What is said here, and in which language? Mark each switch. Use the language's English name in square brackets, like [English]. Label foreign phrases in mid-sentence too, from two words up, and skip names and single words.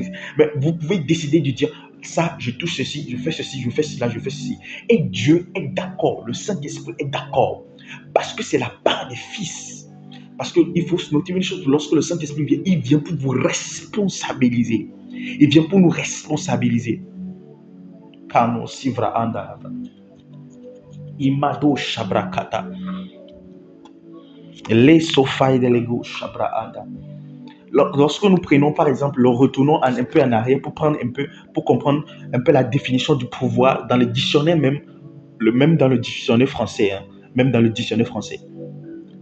[French] Mais vous pouvez décider de dire, ça, je touche ceci, je fais ceci, je fais cela, je fais ceci. Et Dieu est d'accord, le Saint-Esprit est d'accord, parce que c'est la part des fils. Parce qu'il faut se noter une chose, lorsque le Saint-Esprit vient, il vient pour vous responsabiliser. Il vient pour nous responsabiliser. Kano sivra anda. Imado shabrakata. Les sofai de l'ego shabra anda. Lorsque nous prenons par exemple, nous retournons un peu en arrière pour comprendre un peu la définition du pouvoir dans le dictionnaire même dans le dictionnaire français, même dans le dictionnaire français.